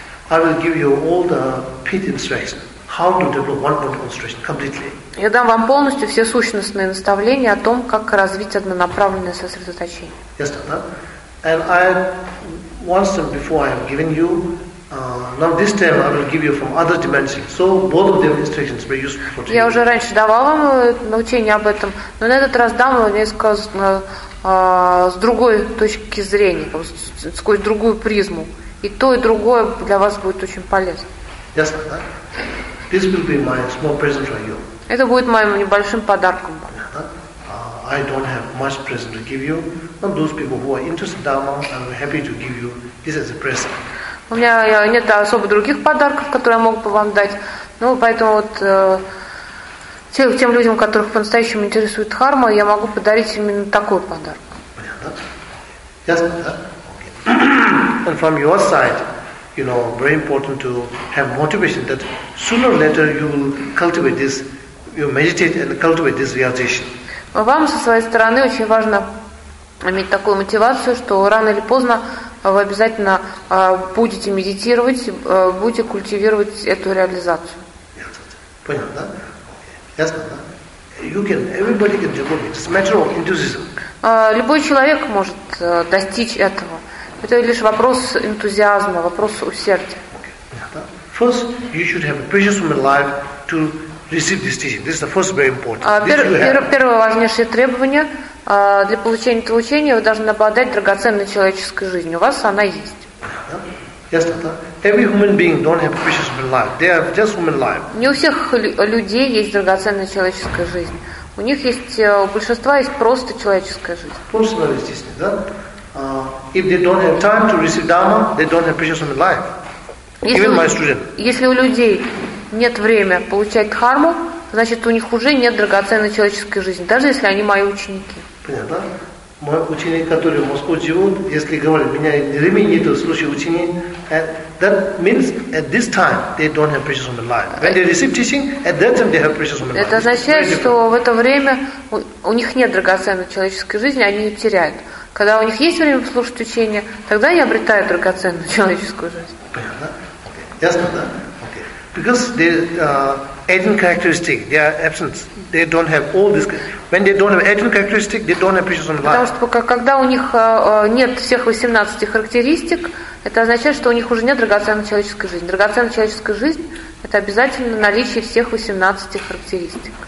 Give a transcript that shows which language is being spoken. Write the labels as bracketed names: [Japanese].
[English] I will give you all the pith instructions. How to develop one-point concentration completely? [Russian] Я дам вам полностью все сущностные наставления о том, как развить однонаправленное сосредоточение. [English] Yes, да. And I once before I have given you. Now this time I will give you from other dimensions. So both of the instructions were useful for you. [Russian] Я уже раньше давал вам научение об этом, но на этот раз дам несколько с другой точки зрения, сквозь другую призму, и то и другое для вас будет очень полезно. [English] Yes, да. This will be my small present for you. [Russian] Это будет моим небольшим подарком. [English] I don't have much present to give you. Now those people who are interested in Dharma, I'm happy to give you this as a present. [Russian] У меня нет особо других подарков, которые я мог бы вам дать. Ну, поэтому вот тем людям, которых по-настоящему интересует Дхарма, я могу подарить именно такой подарок. Понятно? [English] And from your side, very important to have motivation that sooner or later you will cultivate this, you meditate and cultivate this realization. [Russian] Вам со своей стороны очень важно иметь такую мотивацию, что рано или поздно вы обязательно будете медитировать, будете культивировать эту реализацию. Понятно, да? Ясно, да? [English] Everybody can do it. It's a matter of enthusiasm. [Russian] Любой человек может достичь этого. Это лишь вопрос энтузиазма, вопрос усердия. [English] First, you should have a precious moment of life to receive this teaching. This is the first very important. [Russian] Первое важнейшее требование – для получения этого учения вы должны обладать драгоценной человеческой жизнью. У вас она есть. [English] Yes, every human being don't have precious life. They have just human life. [Russian] Не у всех людей есть драгоценная человеческая жизнь. У них есть, у большинства есть просто человеческая жизнь. Просто, естественно, да? [English] If they don't have time to receive Dharma, they don't have precious human life. Even my student. [Russian] Если у людей нет времени получать Дхарму, значит, у них уже нет драгоценной человеческой жизни, даже если они мои ученики. Понятно? Мой ученик, который в Москве живет, если говорит, у меня времени нет, слушай, ученик, [English] that means at this time they don't have precious human life. When they receive teaching, at that time they have precious human life. [Russian] Это означает, что в это время у них нет драгоценной человеческой жизни, они ее теряют. Когда у них есть время слушать учение, тогда они обретают драгоценную человеческую жизнь. Понятно? Ясно, да? [English] Because they eight characteristic, they are absent. They don't have all this. When they don't have eight characteristic, they don't have precious life. [Russian] Потому что когда у них нет всех 18 характеристик, это означает, что у них уже нет драгоценной человеческой жизни. Драгоценная человеческая жизнь – это обязательно наличие всех 18 характеристик.